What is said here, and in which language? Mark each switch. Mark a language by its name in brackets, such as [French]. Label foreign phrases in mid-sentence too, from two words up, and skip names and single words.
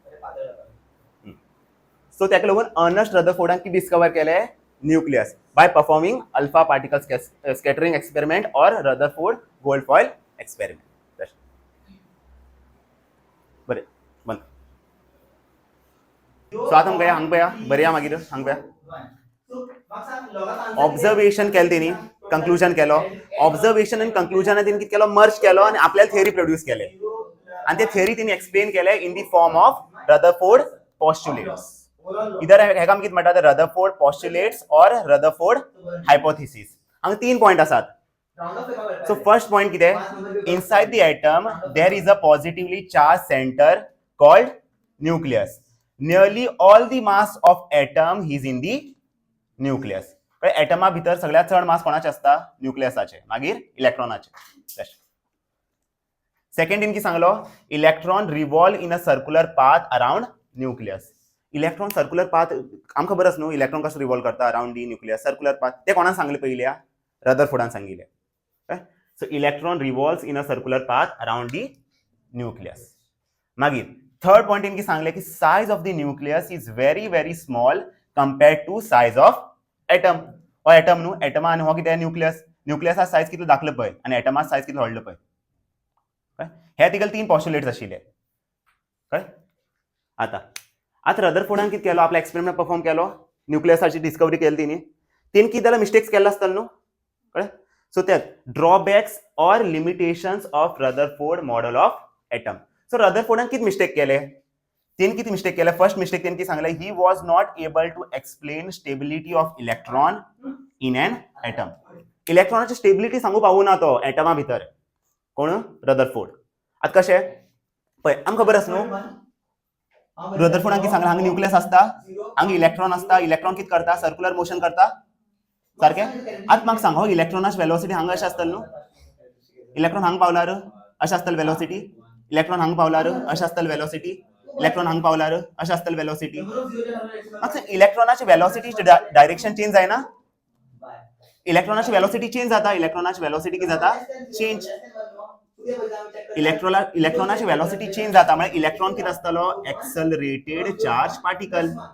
[Konkani] so तेका लागून अर्नस्ट रदरफोर्डान कितें डिस्कवर केलें न्यूक्लियस [English] by performing alpha particle scattering experiment or Rutherford gold foil experiment [Konkani] बरें बंद सो आतां आमकां हांगा बरें या मागीर हांगा ऑब्जर्वेशन केलें तेणी कंक्लुजन केलो ऑब्जर्वेशन आनी कंक्लुजन तेणी कितें केलो मर्ज केलो आनी आपल्याला [English] theory produce [Konkani] केले आनी ते थियरी तेणी एक्सप्लेन केले [English] in the form of Rutherford postulates [Konkani] इधर हेका आमी कितें म्हणटात [English] Rutherford postulates or Rutherford hypothesis [Konkani] हांगा 3 पॉइंट आसात [English] so first point [Konkani] कितें इनसाइड [English] the atom there is a positively charged centre called nucleus nearly all the mass of atom is in the nucleus [Konkani] एटमा भितर सगळ्यात चड मास कोणाचे असता न्यूक्लियसाचे मागीर इलेक्ट्रॉनाचे [English] सेकंड [Konkani] इन की सांगलो [English] electron revolve in a circular path around nucleus electron circular path [Konkani] आमकां खबर आसा न्हू इलेक्ट्रॉन कसो [English] रिवॉल्व करता around the nucleus circular path [Konkani] ते कोणान सांगले पयल्या रदरफोर्डान [English] सांगिल्ले so electron revolves in a circular path around the nucleus मागीर third point [Konkani] इन की सांगले की [English] size of the nucleus is very very small compared to size of atom [Konkani] हो एटम न्हू एटमा आनी हो कितें न्यूक्लियसा साइज कितलो दाखलो पळय आनी एटमा साइज कितलो व्हडलो पळय हे तिगेले 3 पॉस्टुलेट्स आशिल्ले कळ्ळें आतां रदरफोर्डान कितें केलो आपलो [English] experiment perform [Konkani] केलो न्यूक्लियसाची डिस्कवरी केली तेणी कितें जाल्यार मिस्टेक्स केल्लो आसतलो न्हू कळ्ळें सो ते [English] drawbacks or limitations of Rutherford model of atom. [Konkani] सो रदरफोर्डान किती मिस्टेक केले, तेन किती मिस्टेक केले. [English] first mistake [Konkani] तेन किती सांगले, [English] he was not able to explain stability of electron in an atom. [Konkani] इलेक्ट्रॉनाची स्टेबिलिटी सांगू पावू ना तो एटमा भितर. कोण, रदरफोर्ड. आता कशें पळय आमकां खबर आसा न्हू, रदरफोर्डान कितें सांगलें, हांगा न्यूक्लियस आसता, हांगा इलेक्ट्रॉन आसता, इलेक्ट्रॉन कितें करता, [English] circular motion [Konkani] करता, सारकें. आतां म्हाका सांग, हो इलेक्ट्रॉनाची वेलोसिटी हांगा अशें आसतली न्हू, इलेक्ट्रॉन हांगा पावल्यार अशें आसतली वेलोसिटी, इलेक्ट्रॉन हांगा पावल्यार अशें आसतली वेलोसिटी, इलेक्ट्रॉन हांगा पावल्यार अशें आसतली वेलोसिटी. म्हाका इलेक्ट्रॉनाची [English] velocity direction change [Konkani] जायना, इलेक्ट्रॉनाची [English] velocity change [Konkani] जाता, इलेक्ट्रॉनाची वेलोसिटी कितें जाता, चेंज. इलेक्ट्रॉनाची [English] velocity change [Konkani] जाता म्हणजे इलेक्ट्रॉन कितें आसतलो, [English] accelerated charge particle.